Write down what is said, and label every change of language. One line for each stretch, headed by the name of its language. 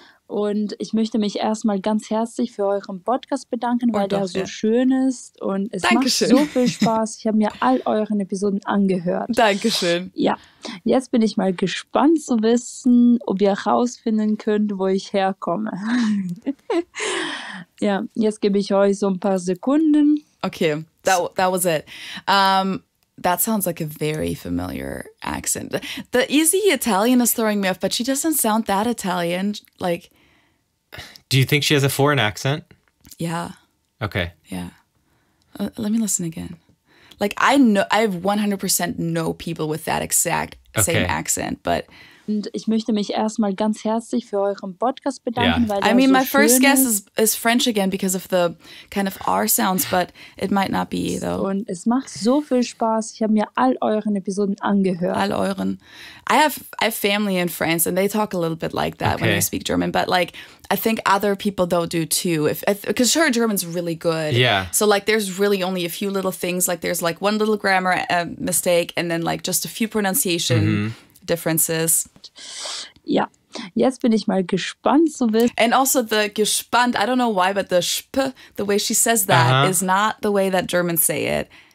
German: Und ich möchte mich erstmal ganz herzlich für euren Podcast bedanken, weil der so schön ist und es macht so viel Spaß. Ich habe mir all euren Episoden angehört. Dankeschön. Ja, jetzt bin ich mal gespannt zu wissen, ob ihr herausfinden könnt, wo ich herkomme. Ja, jetzt gebe ich euch so ein paar Sekunden.
English: Okay, that was it. That sounds like a very familiar accent. The easy Italian is throwing me off, but she doesn't sound that Italian. Like, do you think she has a foreign accent? Yeah. Okay. Yeah. Let me listen again. Like, I 100% know people with that exact same accent, but...
German: Und ich möchte mich erstmal ganz herzlich für euren Podcast bedanken, weil der
English: I mean,
German: so
English: my first
German: schön
English: guess is French again because of the kind of R sounds, but it might not be, though.
German: Und es macht so viel Spaß. Ich habe mir all euren Episoden angehört. All euren.
English: I have family in France, and they talk a little bit like that when they speak German, but like, I think other people though do too. Because her German's really good. Yeah. So like, there's really only a few little things. Like, there's like one little grammar mistake, and then like just a few pronunciation differences.
German: Ja, jetzt bin ich mal gespannt zu wissen.
English: And also the gespannt, I don't know why, but the sp, the way she says that is not the way that Germans say it.